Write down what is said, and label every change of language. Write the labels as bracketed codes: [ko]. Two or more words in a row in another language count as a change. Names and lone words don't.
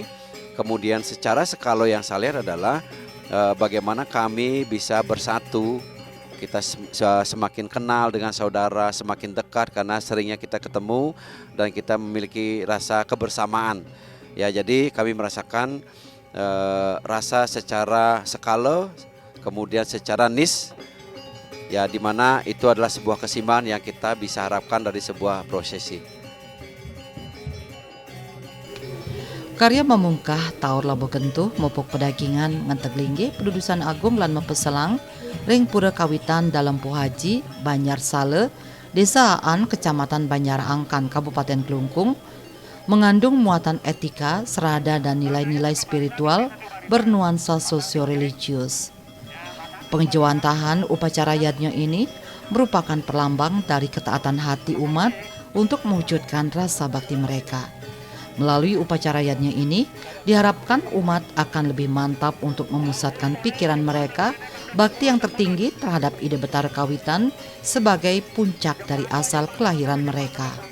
[id] Kemudian secara skala yang saya lihat adalah bagaimana kami bisa bersatu, kita semakin kenal dengan saudara, semakin dekat karena seringnya kita ketemu dan kita memiliki rasa kebersamaan. Ya, jadi kami merasakan rasa secara skala, kemudian secara nis, ya di mana itu adalah sebuah keseimbangan yang kita bisa harapkan dari sebuah prosesi. [ban] Karya memungkah Taur Labuh Gentuh, mupuk pedagingan, ngentek linggih, pedudusan agung lan mepeselang, ring pura kawitan dalam Puhaji, Banyarsale, Desa Aan, Kecamatan Banyarangkan, Kabupaten Klungkung, [id] mengandung muatan etika, serada dan nilai-nilai spiritual bernuansa sosio-religius. Pengejawantahan upacara yadnya ini merupakan perlambang dari ketaatan hati umat untuk mewujudkan rasa bakti mereka. Melalui upacara yadnya ini, diharapkan umat akan lebih mantap untuk memusatkan pikiran mereka bakti yang tertinggi terhadap ide Betara Kawitan sebagai puncak dari asal kelahiran mereka.